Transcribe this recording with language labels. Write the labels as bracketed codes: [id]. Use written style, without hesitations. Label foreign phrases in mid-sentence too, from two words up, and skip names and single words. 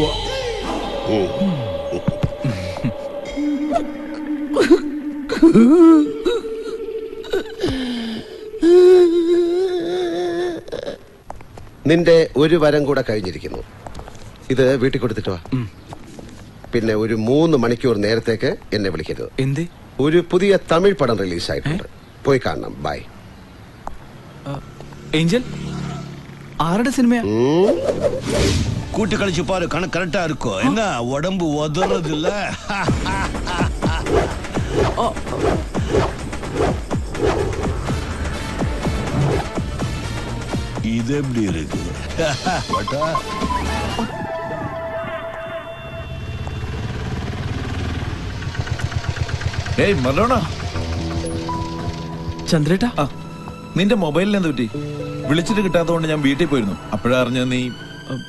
[ml] നിന്റെ ഒരു വരം കൂടെ കഴിഞ്ഞിരിക്കുന്നു. ഇത് വീട്ടിൽ കൊടുത്തിട്ട് വാ. പിന്നെ ഒരു 3 മണിക്കൂർ നേരത്തേക്ക് എന്നെ വിളിക്കരുത്. എന്തേ? ഒരു പുതിയ തമിഴ് പടം റിലീസായിട്ടുണ്ട്, പോയി കാണണം. ബൈ. ഏഞ്ചൽ, ആരുടെ സിനിമയാ? [ta] கூட்டி கழிச்சு பாரு, கணக்கு கரெக்டா இருக்கும். என்ன உடம்பு உதறது இல்ல? இது எப்படி இருக்கு? [ml] ഏയ് മറഡോണ. ചന്ദ്രേട്ടാ, നിന്റെ മൊബൈലിൽ എന്ത് പറ്റി? വിളിച്ചിട്ട് കിട്ടാത്തതുകൊണ്ട് ഞാൻ വീട്ടിൽ പോയിരുന്നു.